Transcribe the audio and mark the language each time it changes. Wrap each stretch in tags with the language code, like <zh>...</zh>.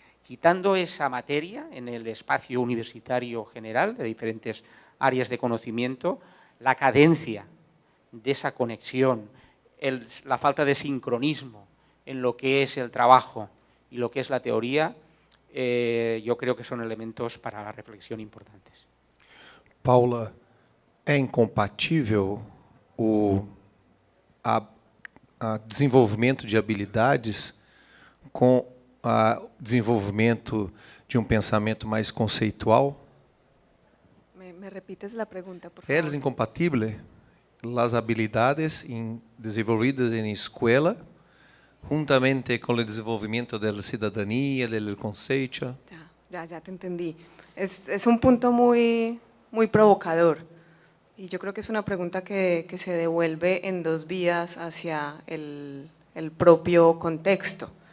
<es>quitando esa materia en el espacio universitario general de diferentes áreas de conocimiento, la cadencia de esa conexión, la falta de sincronismo en lo que es el trabajo y lo que es la teoría, yo creo que son elementos para la reflexión importantes.</es> <pt>Paula, é incompatível o desenvolvimento de habilidades com o desenvolvimento de pensamento mais conceitual?</pt> <es>¿Me repites la pregunta, por favor? ¿Es incompatible las habilidades desenvolvidas en escuela juntamente con el desenvolvimiento de la ciudadanía, del conceito? Ya te entendí. Es un punto muy provocador y yo creo que es una pregunta que se devuelve en dos vías hacia el propio contexto.</es>